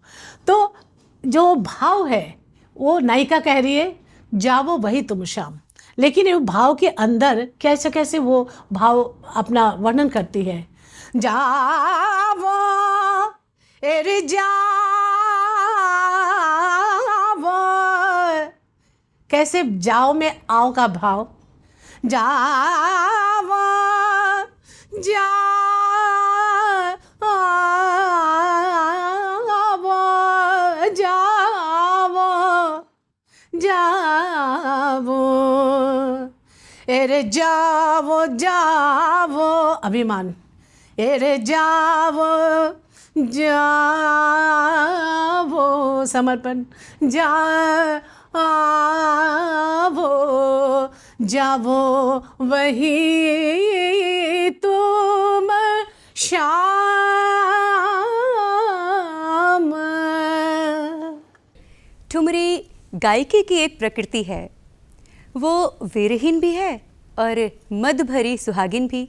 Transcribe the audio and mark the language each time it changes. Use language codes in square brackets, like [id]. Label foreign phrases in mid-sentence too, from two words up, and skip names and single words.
[hi] तो जो भाव है वो नायिका कह रही है जावो वही तुम शाम, लेकिन वो भाव के अंदर कैसे कैसे वो भाव अपना वर्णन करती है। जावो एरे जावो, कैसे जाओ में आओ का भाव, जावो जावो जावो जावो एरे जावो जावो, अभिमान, एरे जावो जावो, समर्पण, जावो जावो वही तुम शाम। ठुमरी गायकी की एक प्रकृति है। वो वीरहीन भी है और मद भरी सुहागिन भी।